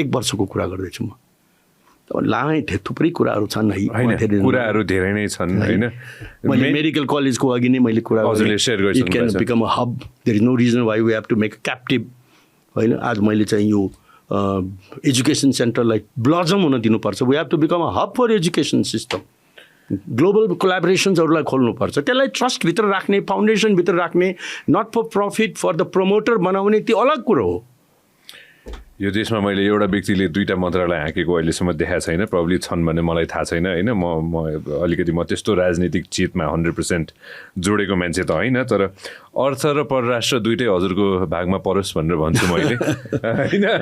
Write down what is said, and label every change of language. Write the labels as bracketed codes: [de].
[ne] 1 वर्षको कुरा गर्दैछु म। लामै थुप्रै कुराहरू छन् है, कुराहरू धेरै नै छन् होइन। मैले मेडिकल कलेजको अघि नै मैले कुरा हजुरले सेयर गर्नु, [en] it can become a hub, there is no reason why we have to make captive [ne] होइन। आज मैले चाहिँ यो एजुकेसन सेन्टरलाई ब्लजम हुन दिनुपर्छ। [en] We have to become a hub for education system. [ne] Global कोलाबोरेसन्सहरूलाई खोल्नुपर्छ, त्यसलाई ट्रस्टभित्र राख्ने, फाउन्डेसनभित्र राख्ने, [en] not for profit for the promoter [ne] बनाउने त्यो अलग कुरो हो। यो देशमा मैले एउटा व्यक्तिले 2टा मन्त्रालय हाँकेको अहिलेसम्म देखाएको छैन, प्रब्लली छन् भने मलाई थाहा छैन होइन। म अलिकति म त्यस्तो राजनीतिक चितमा 100% जोडेको मान्छे त होइन, तर अर्थ र परराष्ट्र दुइटै हजुरको भागमा परोस् भनेर भन्छु मैले होइन।